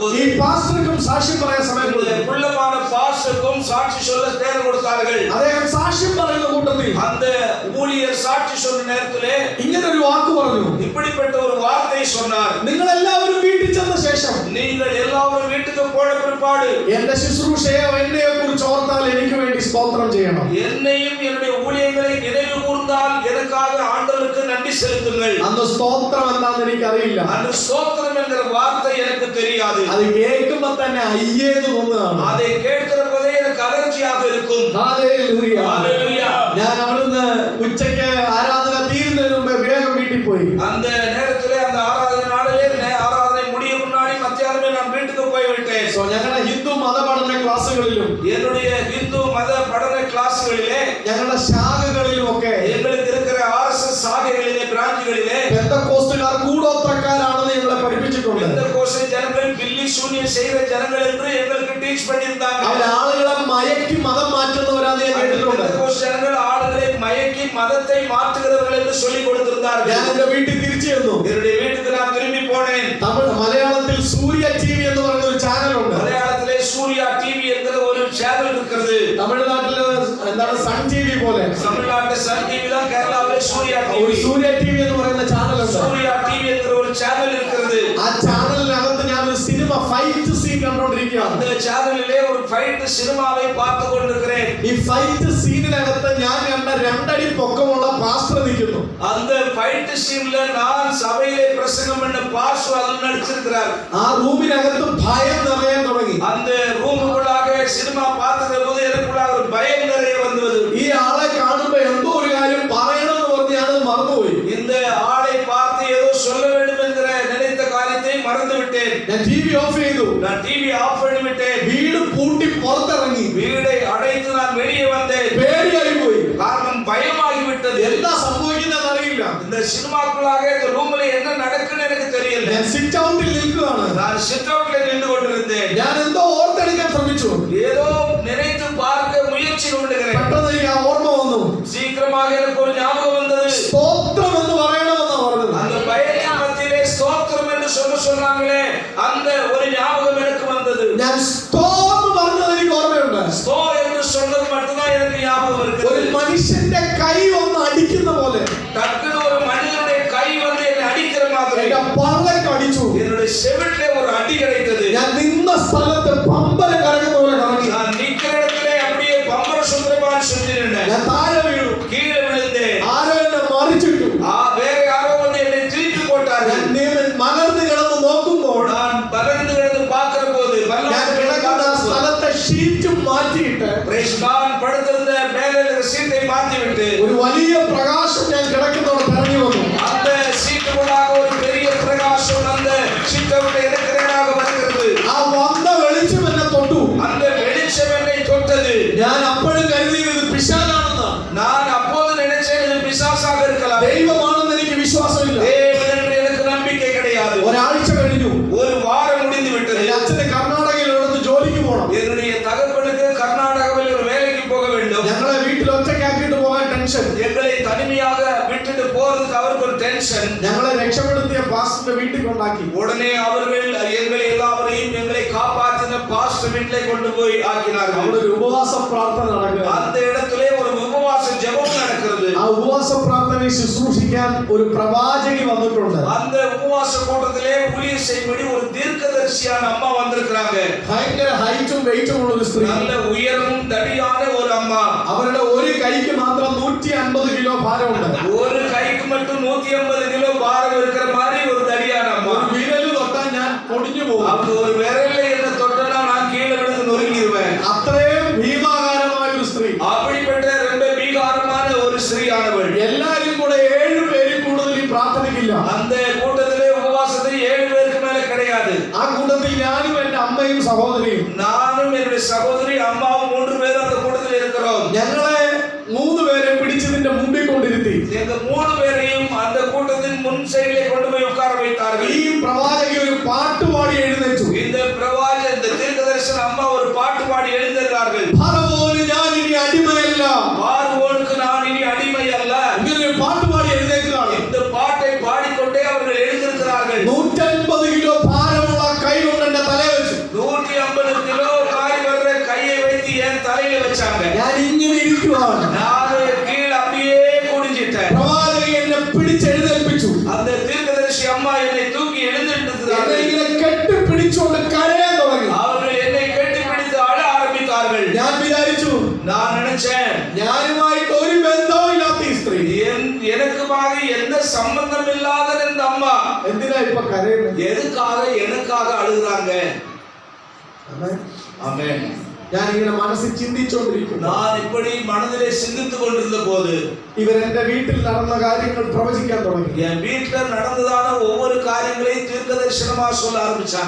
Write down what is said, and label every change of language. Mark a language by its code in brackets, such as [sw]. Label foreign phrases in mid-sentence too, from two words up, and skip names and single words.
[ml] ഈ പാസ്റ്റർക്കും സാക്ഷ്യം പറയാൻ സമയം കൊടുത്തു. [ta] குள்ளமான பாஸ்டர் பாஸ்டருக்கும் சாட்சி சொல்ல நேரம் கொடுத்தார்கள். [ml] അദ്ദേഹം സാക്ഷ്യം പറയുന്ന കൂട്ടത്തിൽ [ta] அந்த ஊழியர் சாட்சி சொன்ன நேரத்திலே [ml] ഇങ്ങനെ ഒരു വാക്ക് പറഞ്ഞു. [ta] இப்படிப்பட்ட ஒரு வார்த்தை சொன்னார். [ml] നിങ്ങൾ എല്ലാവരും വീട്ടിൽ ചെന്ന ശേഷം [ta] நீங்கள் எல்லாரும் வீட்டுக்கு போன பிற்பாடு [ml] എന്റെ ശുശ്രൂഷയെ എന്നെയെ കുറിച്ച് ഓർത്താൽ എനിക്ക് വേണ്ടി സ്തോത്രം ചെയ്യണം. [ta] என்னையும் என்னுடைய ஊழியங்களை நினைவு கூர்ந்தால் எனக்காக ஆண்டவருக்கு நன்றி செலுத்துங்கள். [ml] അന്ന് സ്തോത്രം എന്താണെന്ന് എനിക്കറിയില്ല. [ta] அந்த ஸ்தோத்திரம் என்கிற வார்த்தை எனக்கு தெரியாது. [ml] അത് കേൾക്കുമ്പോ തന്നെ അയ്യേന്ന് തോന്നുകയാണ്. [ta] அதை கேட்கிற போதே எனக்கு அலர்ஜியாக இருக்கும். [ml] ഹല്ലേലൂയ. [ta] ஹalleluya. [ml] ഞാൻ അവിടുന്ന് ഉച്ചയ്ക്ക് ആരാധന തീരുന്നതിന് മുമ്പേ വേഗം വീട്ടിൽ പോയി. [ta] அந்த நேரத்திலே அந்த ஆராதனை நாளிலே ஆராதனை முடியும் முன்னாடி மத்தியானமே நான் வீட்டுக்கு போய் விட்டேன். [ml] സോ ഞങ്ങളുടെ ഹിന്ദു മതപഠന ക്ലാസ്സുകളിലും [ta] என்னுடைய இந்து மத படன கிளாஸ்களிலே [ml] ഞങ്ങളുടെ ശാഖകളിലും ഒക്കെ [ta] எங்களுக்கு இருக்கிற ஆர்எஸ்எஸ் சாகைகளிலே பிரான்ச்சுகளிலே [ml] പെന്തക്കോസ്തുകാർ കൂടോത്രക്കാരാണെന്ന് ഞങ്ങളെ പഠിപ്പിച്ചിട്ടുണ്ട്. [ta] இந்த கோஷை ஜனங்கள் பில்லி சூனியம் செய்கிற ஜனங்கள் என்று எங்களுக்கு டீச் பண்ணியிருந்தாங்க. [ml] അവർ ആളുകളെ മയക്കി മതം മാറ്റുന്നവരാന്ന് ഞാൻ കേട്ടിട്ടുണ്ട്. [ta] இந்த கோஷ ஜனங்கள் ஆளுகளை மயக்கி மதத்தை மாற்றுகிறவர்கள் என்று சொல்லி கொடுத்திருந்தார்கள். [ml] ഞാൻ എന്റെ വീട്ടിൽ തിരിച്ചു ചെന്നു. [ta] என்னுடைய வீட்டுக்கு நான் திரும்பி போனேன். [ml] മലയാളത്തിൽ സൂര്യ ടിവി എന്ന് പറയുന്ന ഒരു ചാനലുണ്ട്. [ta] மலையாளத்திலே சூர்யா டிவி என்கிற ஒரு சேனல் இருக்கிறது. [ml] തമിഴ്നാട്ടില് എന്താണ് സൺ ടിവി പോലെ. [ta] தமிழ்நாட்டில் சன் டிவி தான், கேரளாவிலே சூர்யா [ml] ഒരു [ta] டிவி. [ml] സൂര്യ ടിവി എന്ന് പറയുന്ന ചാനലുണ്ട്. [ta] சூர்யா டிவி என்கிற ஒரு சேனல் இருக்கிறது. [ml] ആ ചാനലിനകത്ത് ഞാൻ ഒരു [en] cinema fight scene [ml] കണ്ടോണ്ടിരിക്കുകയാണ്. [ta] அந்த சேனலிலே ஒரு ஃபைட் சினிமாவை பார்த்து கொண்டிருக்கிறேன். [ml] ഈ ഫൈറ്റ് സീനിനകത്ത് ഞാൻ കണ്ട 2 അടി പൊക്കമുള്ള പാസ്റ്റർ നിൽക്കുന്നു. [ta] அந்த ஃபைட் சீன்ல நான் சபையிலே பிரசங்கம் பண்ண பாஸ்டர் அதில் நடிச்சிருக்கிறார். [ml] ആ റൂമിനകത്ത് ഭയം നിറയാൻ തുടങ്ങി. [ta] அந்த ரூமுக்குள்ளாக சினிமா பார்த்த போது எனக்குள்ளாக ஒரு பயம் நிறைய வந்தது. [ml] ഈ ആളെ കാണുമ്പോ എന്തോ ഒരു കാര്യം പറയണമെന്ന് പറഞ്ഞ് ഞാനത് മറന്നുപോയി. [ta] இந்த ஆளை பார்த்து ஏதோ சொல்ல வேண்டும் என்கிற நினைத்த காரியத்தை மறந்து விட்டேன். [ml] ഞാൻ [en] TV off [ml] ചെയ്തു. [ta] நான் [en] TV off [ta] பண்ணி விட்டேன். [ml] വീട് പൂട്ടി പുറത്തിറങ്ങി. [ta] வீடை அடைத்து நான் வெளியே வந்தேன். [ml] പേടിയായി പോയി. [ta] காரணம் பயமாகி விட்டது. [ml] എന്താ സംഭവിക്കുന്നതെന്ന് അറിയില്ല. [ta] இந்த சினிமாக்குள்ளாக இந்த ரூம்ல என்ன நடக்குன்னு எனக்கு தெரியல. [ml] ഞാൻ സിറ്റ് ഔട്ടിൽ നിൽക്കുകയാണ്. [ta] நான் சிட் அவுட்ல நின்று கொண்டிருந்தேன். [ml] ഞാൻ എന്തോ ഓർത്തെടുക്കാൻ ശ്രമിച്ചു. [ta] ஏதோ நினைத்து பார்க்க முயற்சி கொண்டிருக்கிறேன். [ml] പെട്ടെന്ന് എനിക്ക് ആ ഓർമ്മ വന്നു. [ta] சீக்கிரமாக எனக்கு ஒரு ஞாபகம் வந்தது. [ml] സ്തോത്രം എന്ന് പറയണമെന്നാ പറഞ്ഞത്. [ta] அந்த பயத்தின் மத்தியிலே ஸ்தோத்திரம் என்று சொன்னாங்களே, அந்த ஒரு ஞாபகம் எனக்கு வந்தது. [ml] ഞാൻ സ്തോ എന്ന് പറഞ്ഞത് എനിക്ക് ഓർമ്മയുണ്ട്. [ta] ஸ்தோ என்று சொன்னது மட்டும்தான் எனக்கு ஞாபகம் [ml] ഒരു [ta] இருக்குது. [ml] മനുഷ്യന്റെ കൈ ഒന്ന് അടിക്കുന്ന പോലെ [ta] டக்குனு ஒரு மனிதனுடைய கை வந்து என்னை அடிக்கிற மாதிரி [ml] എന്റെ പള്ളക്ക് അടിച്ചു. [ta] என்னுடைய செவிட்டிலே ஒரு அடி கிடைத்தது. [ml] ഞാൻ നിന്ന സ്ഥലത്ത് പമ്പര കറങ്ങുന്ന പോലെ കറങ്ങി. [ta] நான் நிக்கிற இடத்திலே அப்படியே பம்பர சுந்தரமான சுத்தினேன். [ml] ഞാൻ താഴെ വീണു. [ta] கீழே விழுந்தேன். [ml] ആരോ എന്നെ മറിച്ചിട്ടു. [ta] வேற யாரோ வந்து என்னை திருப்பி போட்டார்கள். [ml] ഞാൻ മലർന്നു കിടന്ന് നോക്കുമ്പോൾ [ta] நான் பலர்ந்து கிடந்து பார்க்கிற போது [ml] ഞാൻ കിടക്കുന്ന സ്ഥലത്തെ ഷീറ്റ് മാറ്റിയിട്ട് [ta] நான் படுத்திருந்த மேலே இருக்கிற சீட்டை மாற்றிவிட்டு [ml] ഒരു വലിയ പ്രകാശം ഞാൻ കിടക്കുന്നവിടെ ഇറങ്ങി വന്നു. [ta] அந்த சீட்டுக்குள்ளாக ஒரு பெரிய பிரகாசம் அந்த சீட்டை எனக்கு நேராக வருகிறது. [ml] ആ വന്ന വെളിച്ചം എന്നെ തൊട്ടു. [ta] அந்த வெளிச்சம் என்னை தொட்டது. [ml] ഞാൻ അപ്പോഴും കരുതിയത് ഇത് പിശാചാണെന്നാണ്. [ta] நான் அப்போது நினைச்சேன் இது பிசாசாக இருக்கலாம். [ml] ദൈവമാണെന്ന് എനിക്ക് വിശ്വാസമില്ല. [ta] தேவன் என்று எனக்கு நம்பிக்கை கிடையாது. [ml] ഒരാഴ്ച കഴിഞ്ഞു. [ta] ஒரு வாரம் முடிந்து விட்டது. [ml] എന്റെ അച്ഛന് കർണാടകയിൽ എടുത്ത് ജോലിക്ക് പോകണം. [ta] என்னுடைய தகப்பனுக்கு கர்நாடகாவில் ஒரு வேலைக்கு போக வேண்டும். [ml] ഞങ്ങളെ വീട്ടിൽ ഒറ്റയ്ക്കാക്കിയിട്ട് പോകാൻ ടെൻഷൻ. [ta] எங்களை தனிமையாக விட்டுட்டு போறதுக்கு அவருக்கு ஒரு டென்ஷன். [ml] ഞങ്ങളെ രക്ഷപ്പെടുത്തിയ പാസ്റ്ററിന്റെ വീട്ടിൽ കൊണ്ടാക്കി. [ta] உடனே அவர்கள் எங்களை எல்லாரையும் எங்களை காப்பாற்றின பாஸ்டர் வீட்டிலே கொண்டு போய் ஆக்கினார்கள். [ml] അവിടെ ഒരു ഉപവാസ പ്രാർത്ഥന നടക്കുക. [ta] அந்த இடத்திலே ஒரு உபவாச ஜெபம் நடக்கிறது. [ml] ആ ഉപവാസ പ്രാർത്ഥനയെ ശുശ്രൂഷിക്കാൻ ഒരു പ്രവാചകി വന്നിട്ടുണ്ട്. [ta] அந்த உபவாச கூட்டத்திலே ஊழியர் செய்யும்படி ஒரு தீர்க்கதரிசியான அம்மா வந்திருக்கிறாங்க. [ml] ഭയങ്കര ഹൈറ്റും വെയിറ്റും ഉള്ള ഒരു സ്ത്രീ. [ta] நல்ல உயரமும் தடியான ஒரு அம்மா. [ml] അവരുടെ ഒരു കൈക്ക് മാത്രം 150 കിലോ ഭാരമുണ്ട്. [ta] ஒரு கைக்கு மட்டும் 150 கிலோ பாரம் இருக்கிற மாதிரி ஒரு தடியான அம்மா. [ml] ഒരു വിരല് തൊട്ടാൽ ഞാൻ പൊടിഞ്ഞു പോകും. [ta] அவங்க ஒரு விரல்ல என்ன தொட்டனா நான் கீழே விழுந்து நொறுங்கிடுவேன். [ml] അത്രയും ഭീമാകാരമായ ഒരു സ്ത്രീ. [ta] அப்படிப்பட்ட ரொம்ப பீகாரமான ஒரு ஸ்திரீயானவள். [ml] എല്ലാരും കൂടെ 7 പേരിൽ കൂടുതൽ ഈ പ്രാർത്ഥനയ്ക്കില്ല. [ta] அந்த கூட்டத்திலே உபவாசத்தில் 7 பேருக்கு மேல கிடையாது. [ml] ആ കൂട്ടത്തിൽ ഞാനും എന്റെ അമ്മയും സഹോദരിയും. [ta] நானும் என்னுடைய சகோதரி அம்மாவும் 3 பேரும் அந்த கூட்டத்தில் இருக்கிறோம். [ml] ഞങ്ങളെ 3 പേരെ പിടിച്ചതിന്റെ മുമ്പിൽ കൊണ്ടിരുത്തി. [ta] எங்க 3 பேரையும் அந்த கூட்டத்தின் முன் சைடிலே கொண்டு போய் உட்கார வைத்தார்கள். [ml] ഈ പ്രവാചകി ഒരു പാട്ടുപാടി എഴുന്നേറ്റു. [ta] இந்த தீர்க்கதரிசன அம்மா ஒரு பாட்டு பாடி எழுந்திருக்கிறார்கள். [ml] ഫറവോന് ഞാൻ ഇനി അടിമയല്ല. [ta] பார்வோனுக்கு நான் இனி அடிமை அல்ல. [ml] ഇങ്ങനെ ഒരു പാട്ടുപാടി എഴുന്നേൽക്കുകയാണ്. [ta] இந்த பாட்டை பாடிக்கொண்டே அவர்கள் எழுந்திருக்கிறார்கள். [ml] 150 കിലോ ഭാരമുള്ള കൈ കൊണ്ട് എന്റെ തലയെ വെച്ചു. [ta] 150 கிலோ பாரி வர்ற கையை வைத்து எடுத்து என் தலையில வச்சாங்க. [ml] ഞാൻ ഇങ്ങനെ ഇരിക്കുവാണ്. [ta] நான் கீழே அப்படியே குனிஞ்சிட்டேன். [ml] പ്രവാചകൻ എന്നെ പിടിച്ചെഴുന്നേൽപ്പിച്ചു. [ta] அந்த தீர்க்கதரிசி அம்மா என்னை தூக்கி எழுந்திருந்தார்கள். [ml] എന്നെ ഇങ്ങനെ കെട്ടിപ്പിടിച്ചുകൊണ്ട് കരയാൻ തുടങ്ങി. [ta] அவர்கள் என்னை கெட்டிப்பிடித்து அழ ஆரம்பித்தார்கள். [ml] ഞാൻ വിചാരിച്ചു, [ta] நான் நினைச்சேன், [ml] ഞാനുമായിട്ട് ഒരു ബന്ധവും ഇല്ലാത്ത ഈ സ്ത്രീ [ta] எனக்குமாக எந்த சம்பந்தம் இல்லாத இந்த அம்மா [ml] എന്തിനാ ഇപ്പൊ കരയുന്നത്? [ta] எதுக்காக எனக்காக அழுகுறாங்க? ஆமென். [ml] ഞാൻ ഇങ്ങനെ മനസ്സിൽ ചിന്തിച്ചുകൊണ്ടിരിക്കുന്നു. [ta] நான் இப்படி மனதிலே சிந்தித்துக் கொண்டிருந்த போது [ml] ഇവർ എന്റെ വീട്ടിൽ നടന്ന കാര്യങ്ങൾ പ്രവചിക്കാൻ തുടങ്ങി. [ta] என் வீட்டுல நடந்ததான ஒவ்வொரு காரியங்களையும் தீர்க்கதரிசனமா சொல்ல ஆரம்பிச்சாங்க.